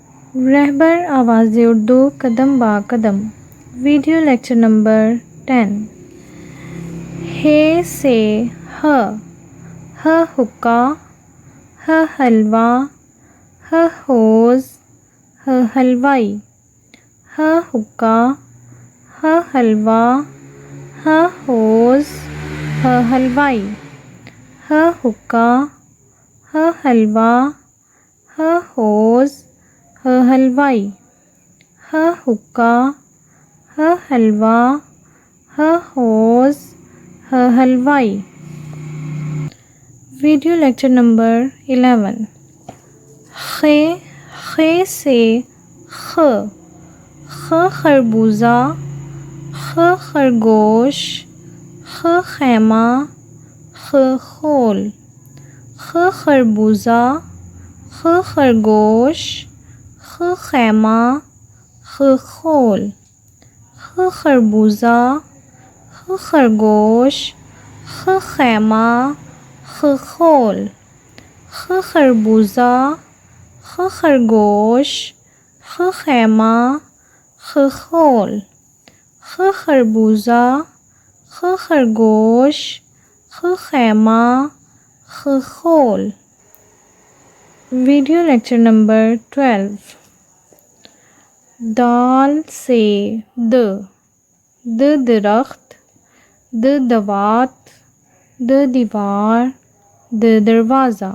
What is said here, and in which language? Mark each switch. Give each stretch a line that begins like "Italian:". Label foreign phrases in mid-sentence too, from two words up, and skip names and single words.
Hindi: रहबर आवाज़ उर्दू कदम बा कदम।
English: video lecture
Hindi: नंबर 10। हे से ह हुक्का, ह हलवा, ह होज़, ह हलवाई। ह हुक्का, ह हलवा, ह होज़, ह हलवाई। ह हुक्का, ह हलवा, ह होज़, ह हलवाई। ह हुक्का, ह हलवा, ह होज़, ह हलवाई।
English: video lecture
Hindi: नंबर 11। खे से ख खरबूजा, ख खरगोश, ख खैमा, ख खोल। ख खरबूजा, ख खरगोश, ख खैमा, ख खोल। ख खरबूजा, ख खरगोश, ख खैमा, ख खोल। ख खरबूजा, ख खरगोश, ख खैमा, ख खोल। ख खरबूजा, ख खरगोश, ख खैमा, ख खोल।
English: video lecture
Hindi: नंबर 12। दाल से द दरख्त, द दवात, द दीवार, द दरवाज़ा।